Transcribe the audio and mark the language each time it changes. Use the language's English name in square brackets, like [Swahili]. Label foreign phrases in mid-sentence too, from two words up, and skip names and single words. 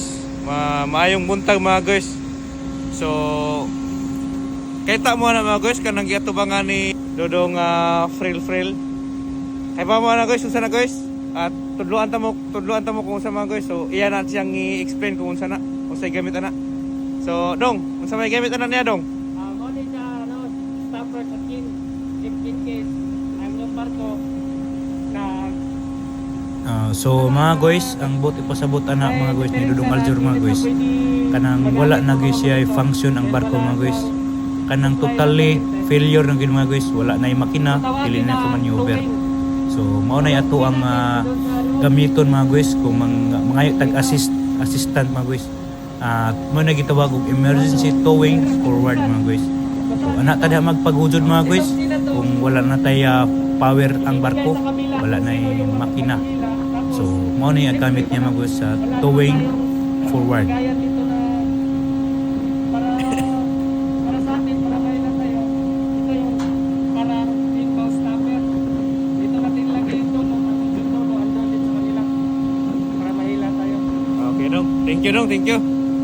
[Cebuano] Maayong buntag mga guys. So, kita mo na mga guys kanang giatubangan ni Dodong Frill. Kay pa mo na guys, unsa na guys? At tudloan ta mo kung unsa mga guys. So, iya na siyang i-explain kung unsa na, unsay gamit ana. So, Dong, unsa may gamit ana niya, Dong? Mo ni sa stopper sa kin. [English] If in case [Cebuano] ang yung barko na So mga guys, ang boat ipasabot ana mga guys ni Dudong Aljur mga guys. Kanang wala na guys siya function ang barko mga guys. Kanang [English] totally failure [Cebuano] na gid mga guys. Wala na yung makina, dili na ka maneuver. So mao na ato ang gamiton mga guys kung mga assistant mga guys. Mo na gitawag og [English] emergency towing forward [Cebuano] mga guys. So ana ta diha magpagudod mga guys kung wala na tay power ang barko, wala na yung makina. So, mo na yung gamit niya mga guys sa [English] towing forward. [Filipino] kaya dito na para sa atin, para kayo na tayo. Ito yung parang [English] pinball stopper. [Filipino] Dito natin lagay yung tono andun din sa kanila para mahila tayo. [English] Okay, Dong. Thank you, Dong. Thank you.